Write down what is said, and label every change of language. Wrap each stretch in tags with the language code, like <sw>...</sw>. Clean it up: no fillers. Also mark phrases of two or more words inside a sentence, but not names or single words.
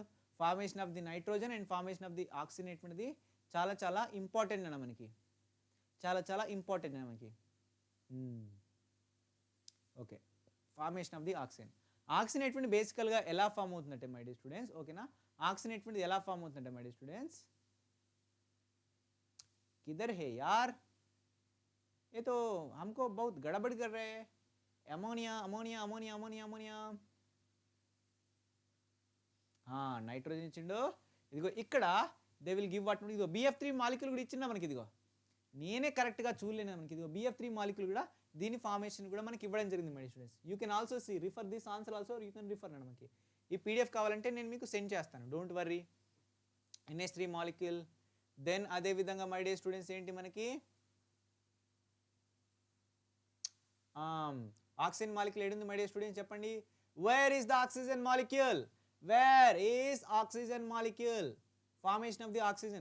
<en>Formation of the nitrogen and formation of the oxygen</en> <te>ఎటువంటిది చాలా చాలా ఇంపార్టెంట్ అన్న మనకి, చాలా చాలా ఇంపార్టెంట్ అన్న మనకి.</te> <en>ఓకే, formation of the oxygen.</en> <te>ఆక్సిజన్ ఎటువంటి బేసికల్గా ఎలా ఫామ్ అవుతుందంటే</te> <en>my dear students,</en> <te>ఓకేనా, ఆక్సిజన్ ఎటువంటిది ఎలా ఫామ్ అవుతుందంటే</te> <en>my dear students,</en> <hi>किधर है यार, ये तो हमको बहुत गड़बड़ कर रहे हैं. अमोनिया अमोनिया अमोनिया अमोनिया अमोनिया,</hi> <te>నైట్రోజన్ ఇచ్చిండు. ఇదిగో ఇక్కడ</te> <en>they will give what,</en> <te>ఇదిగో BF3 మాలిక్యూల్ కూడా ఇచ్చిందా మనకి. ఇదిగో నేనే కరెక్ట్గా చూడలేను మనకి. ఇదిగో BF3 మాలిక్యూల్ కూడా దీని ఫార్మేషన్ కూడా మనకి ఇవ్వడం జరిగింది</te> <en>my students. You can also see refer this answer also, you can refer అండి.</en> <te>మనకి ఈ PDF కావాలంటే నేను మీకు సెండ్ చేస్తాను,</te> <en>don't worry.</en> <te>NH3 మాలిక్యూల్. దెన్ అదే విధంగా</te> <en>my dear students</en> <te>ఏంటి మనకి ఆక్సిజన్ మాలిక్యూల్ ఏడుంది</te> <en>my dear students</en> <te>చెప్పండి.</te> <en>where is the oxygen molecule, where is oxygen molecule, formation of the oxygen.</en>